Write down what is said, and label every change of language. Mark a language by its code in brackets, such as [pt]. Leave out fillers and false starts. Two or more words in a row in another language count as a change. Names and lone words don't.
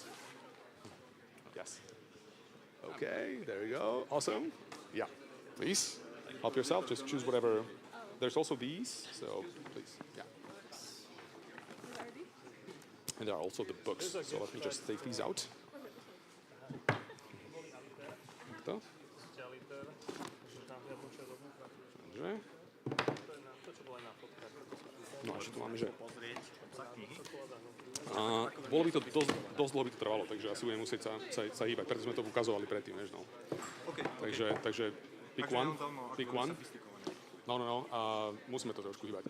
[en] Yes. Okay, there you go. Awesome. Yeah, please help yourself. Just choose whatever. There's also these, so please. Yeah. And there are also the books, so let me just take these out. [cs] To. Dobře. [sk] No a ešte tu máme, že... Bolo by to dosť dlho by to trvalo, takže asi budeme musieť sa hýbať, preto sme to ukazovali predtým, než no. [en] Takže pick one. [sk] No, musíme to trošku hýbať.